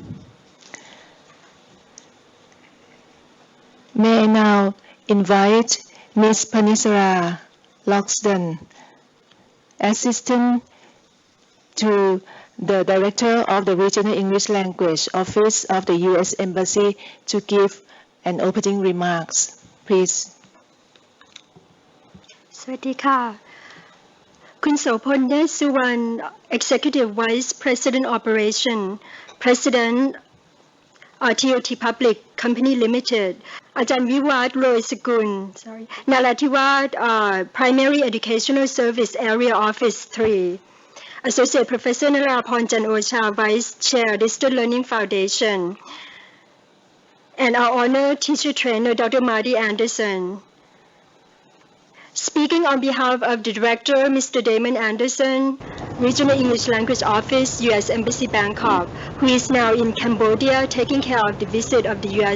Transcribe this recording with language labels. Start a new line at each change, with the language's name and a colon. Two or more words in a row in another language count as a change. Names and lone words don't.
English: May I now invite Ms. Panisara Loxton, Assistant to the Director of the Regional English Language Office of the U.S. Embassy to give an opening remarks. Please.
Thai: สวัสดีค่ะคุณโสพลเนศสุวรรณ
English: Executive Vice President Operation President TOT Public Company Limited อาจารย์วิวัฒน์โรยสกุล นราธิวาส Primary Educational Service Area Office 3 Associate Professor นราพรจันโอชา Vice Chair Distance Learning Foundation and our honored teacher trainer Dr. Marty Anderson. Speaking on behalf of the Director, Mr. Damon Anderson, Regional English Language Office, U.S. Embassy Bangkok, who is now in Cambodia taking care of the visit of the U.S.